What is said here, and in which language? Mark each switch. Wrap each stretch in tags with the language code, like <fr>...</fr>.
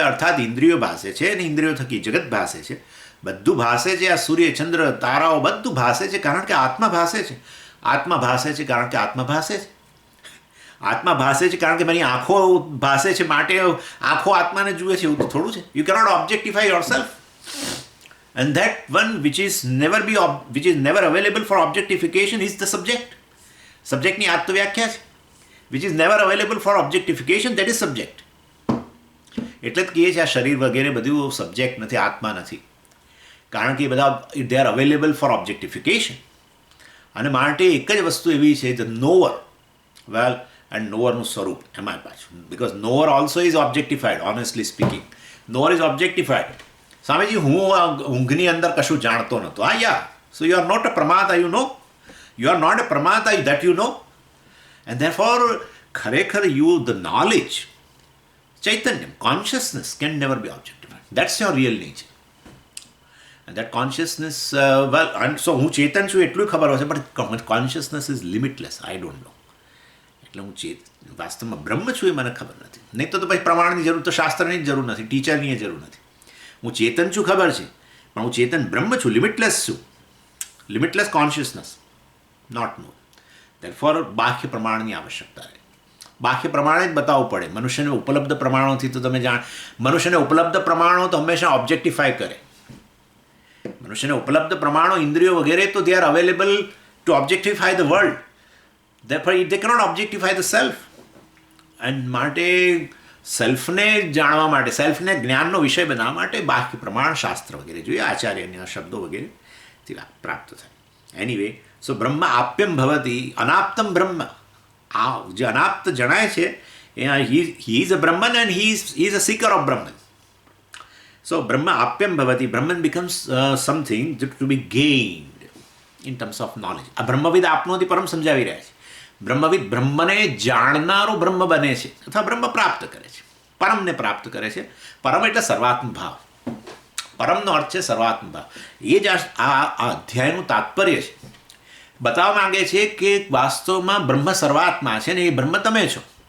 <gu>અર્થાત ઇન્દ્રિયો ભાસે છે, અને ઇન્દ્રિયો થકી જગત ભાસે છે. બધું ભાસે છે. આ સૂર્ય ચંદ્ર તારાઓ બધું ભાસે છે, કારણ કે આત્મા ભાસે છે. આત્મા ભાસે છે કારણ કે આત્મા ભાસે છે. આત્મા ભાસે છે કારણ કે મારી આંખો ભાસે છે, માટે આંખો આત્માને જુએ છે, એવું તો થોડું છે.</gu> <en>You cannot objectify your self. And that one which is never available for objectification is the subject.</en> <gu>સબ્જેક્ટની આજ તો વ્યાખ્યા છે.</gu> <en>which is never available for objectification, that is subject.</en> <gu>એટલે જ કહીએ છીએ આ શરીર વગેરે બધું સબ્જેક્ટ નથી, આત્મા નથી, કારણ કે એ બધા</gu> <en>they are available for objectification.</en> <gu>અને માટે એક જ વસ્તુ એવી છે,</gu> <en>the knower, well, and knowerનું</en> <gu>સ્વરૂપ એમાં પાછું,</gu> <en>because knower also is objectified, honestly speaking. knower is objectified.</en> <gu>Swamiji હું ઊંઘની અંદર કશું જાણતો નહોતો.</gu> <en>so you are not a pramata, you know. You are not a pramata, that you know. And therefore, ખરેખર the knowledge, chaitanyam, consciousness can never be objectified. That's your real nature. And that consciousness, and so</en> <gu>હું ચેતન છું એટલું ખબર હશે,</gu> <en>but consciousness is limitless. I don't know.</en> <gu>એટલે હું વાસ્તવમાં બ્રહ્મ છું એ મને ખબર નથી. નહીં તો પછી પ્રમાણની જરૂર, તો શાસ્ત્રની જ જરૂર નથી, ટીચરની જરૂર નથી. હું ચેતન છું ખબર છે, પણ હું ચેતન બ્રહ્મ છું, લિમિટલેસ છું.</gu> <en>Limitless consciousness, not know. Therefore,</en> <gu>બાહ્ય પ્રમાણની આવશ્યકતા રહે. બાહ્ય પ્રમાણે જ બતાવવું પડે. મનુષ્યને ઉપલબ્ધ પ્રમાણોથી તો તમે મનુષ્યને ઉપલબ્ધ પ્રમાણો તો હંમેશા ઓબ્જેક્ટિફાય કરે. મનુષ્યને ઉપલબ્ધ પ્રમાણો, ઇન્દ્રિયો વગેરે, તો</gu> <en>they are available to objectify the world. Therefore, they cannot objectify the self.</en> <gu>And માટે સેલ્ફને જાણવા માટે, સેલ્ફને જ્ઞાનનો વિષય બનાવવા માટે બાહ્ય પ્રમાણ, શાસ્ત્ર વગેરે જોઈએ, આચાર્યના શબ્દો વગેરેથી પ્રાપ્ત થાય.</gu> <en>anyway, so</en> <sa>બ્રહ્મ આપ્યમ ભવતી, અનાપ્તમ બ્રહ્મ.</sa> <gu>આ જે અનાપ્ત જણાય છે,</gu> <en>he is a Brahman and he is a seeker of Brahman. So Brahma apyam bhavati, Brahman becomes something to be gained in terms of knowledge.</en> <gu>આ બ્રહ્મવિદ આપનોથી પરમ સમજાવી રહ્યા છે. બ્રહ્મવિદ બ્રહ્મને જાણનારો બ્રહ્મ બને છે અથવા બ્રહ્મ પ્રાપ્ત કરે છે, પરમને પ્રાપ્ત કરે છે. પરમ એટલે સર્વાત્મ ભાવ. પરમનો અર્થ છે સર્વાત્મ ભાવ. એ જ આ અધ્યાયનું તાત્પર્ય છે. બતાવવા માંગે છે કે વાસ્તવમાં બ્રહ્મ સર્વાત્મા છે ને એ બ્રહ્મ તમે છો.</gu>